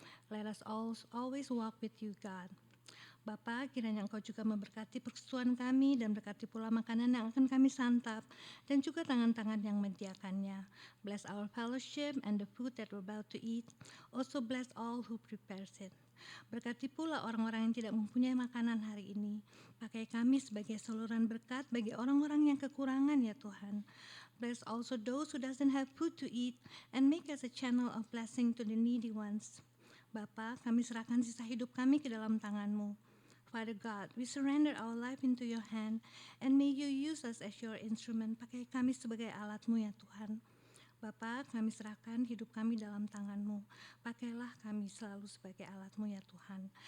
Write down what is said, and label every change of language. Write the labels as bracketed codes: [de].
[en] Let us always walk with you, God. [id] Bapa, kiranya Engkau juga memberkati persekutuan kami dan berkati pula makanan yang akan kami santap dan juga tangan-tangan yang menyediakannya. [en] Bless our fellowship and the food that we're about to eat. Also bless all who prepares it. [id] Berkati pula orang-orang yang tidak mempunyai makanan hari ini. Pakai kami sebagai saluran berkat bagi orang-orang yang kekurangan ya Tuhan. [en] Bless also those who doesn't have food to eat and make us a channel of blessing to the needy ones. [id] Bapa, kami serahkan sisa hidup kami ke dalam tangan-Mu. [en] Father God, we surrender our life into your hand and may you use us as your instrument. [id] Pakai kami sebagai alat-Mu ya Tuhan. Bapa, kami serahkan hidup kami dalam tangan-Mu. Pakailah kami selalu sebagai alat-Mu ya Tuhan.